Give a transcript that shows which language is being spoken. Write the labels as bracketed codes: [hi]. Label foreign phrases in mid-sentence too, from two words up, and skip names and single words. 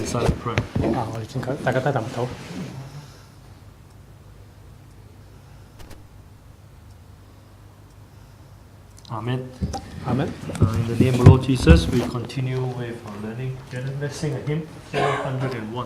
[en] silent prayer. [yue] 我哋請大家低頭禱。 [en] Amen. Amen. In the name of Lord Jesus, we continue with our learning. Let's sing a hymn 401.